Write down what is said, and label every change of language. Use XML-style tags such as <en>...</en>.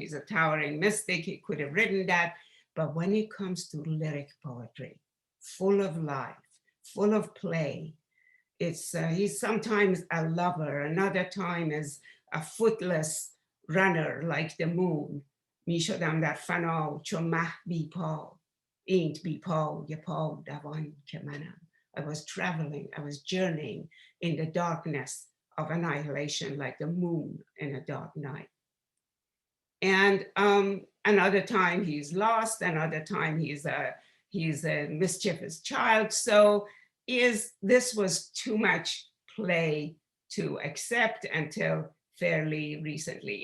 <en>He's a towering mystic, he could have written that. But when it comes to lyric poetry, full of life, full of play, he's sometimes a lover, another time is a footless runner like the moon.</en> <fa>می شدم در فنا چو مه بی پا اینت بی پا ی پا دوان که منم.</fa> <en>I was traveling, I was journeying in the darkness of annihilation like the moon in a dark night. And another time he's lost, another time he's a mischievous child. So this was too much play to accept until fairly recently.</en>